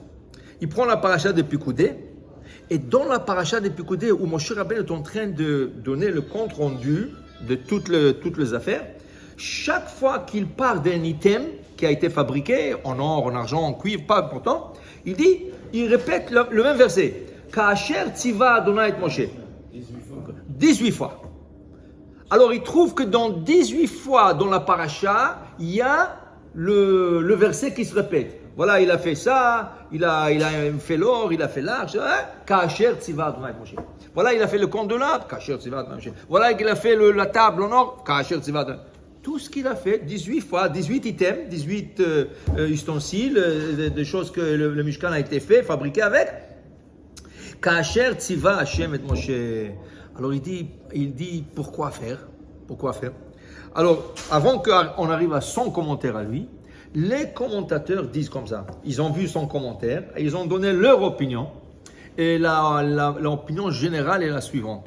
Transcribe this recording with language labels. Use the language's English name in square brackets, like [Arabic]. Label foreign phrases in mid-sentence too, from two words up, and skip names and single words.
[French] Il prend la paracha de Pikoudé, et dans la paracha de Pikoudé, où Moshe Rabbeinu est en train de donner le compte rendu de toutes les affaires, chaque fois qu'il parle d'un item qui a été fabriqué en or, en argent, en cuivre, pas important, il répète le même verset. [Hebrew] כאשר צוה ה' את משה. 18 fois. [French] Alors il trouve que dans 18 fois dans la paracha, il y a le verset qui se répète. Voilà, il a fait ça, il a fait l'or, il a fait l'argent. [Hebrew] כאשר צוה ה' את משה. [French] Voilà, il a fait le compte de l'arbre. [Hebrew] כאשר צוה ה' את משה. [French] Voilà, il a fait la table en or. [Hebrew] כאשר צוה ה. [French] Tout ce qu'il a fait, 18 fois, 18 items, 18 ustensiles, des choses que le Mishkan a été fait, fabriqué avec. [Hebrew] כאשר צוה השם את משה. [French] Alors il dit pourquoi faire? Alors, avant qu'on arrive à son commentaire à lui, les commentateurs disent comme ça. Ils ont vu son commentaire et ils ont donné leur opinion. Et l'opinion générale est la suivante.